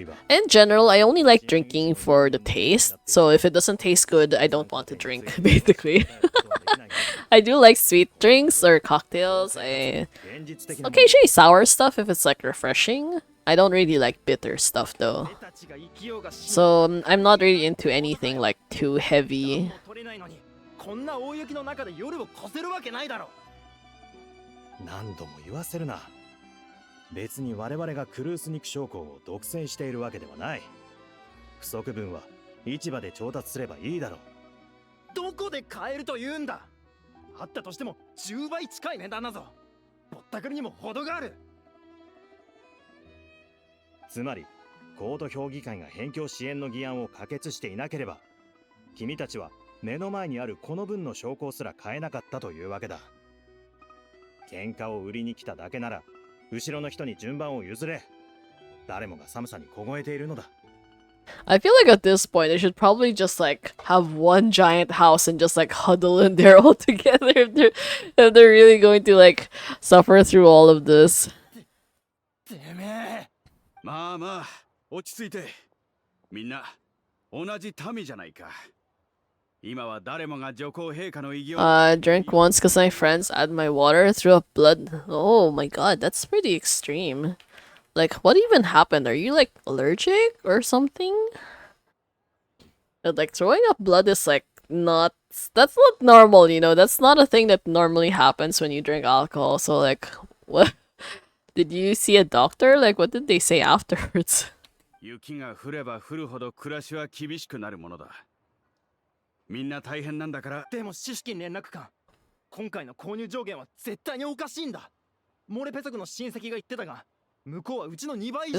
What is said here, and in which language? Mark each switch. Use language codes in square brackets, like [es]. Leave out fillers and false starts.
[en] In general, I only like drinking for the taste, so if it doesn't taste good, I don't want to drink, basically. I do like sweet drinks or cocktails. Occasionally sour stuff if it's like refreshing. I don't really like bitter stuff though. So I'm not really into anything like too heavy. [ja] こんな大雪の中で夜を越せるわけないだろ。何度も言わせるな。別に我々がクルース肉将校を独占しているわけではない。不足分は市場で調達すればいいだろう。どこで買えると言うんだ。あったとしても10倍近い値段だぞ。ぼったくりにも程がある。つまりコート評議会が辺境支援の議案を可決していなければ、君たちは目の前にあるこの分の証拠すら買えなかったというわけだ。喧嘩を売りに来ただけなら後ろの人に順番を譲れ。誰もが寒さに凍えているのだ。 [en] I feel like at this point I should probably just like have one giant house and just like huddle in there all together if they're really going to like suffer through all of this. [ja] てめえ。まあまあ落ち着いて。みんな同じ民じゃないか。今は誰もが女皇陛下の威厳を。 [en] Drank once because my friends add my water, threw up blood. Oh my god, that's pretty extreme. Like, what even happened? Are you like allergic or something? Like, throwing up blood is like that's not normal, you know? That's not a thing that normally happens when you drink alcohol. So like, what? Did you see a doctor? Like, what did they say afterwards? [ja] 雪が降れば降るほど暮らしは厳しくなるものだ。みんな大変なんだから。でも知識連絡官、今回の購入上限は絶対におかしいんだ。モレペ族の親戚が言ってたが、向こうはうちの2倍以上。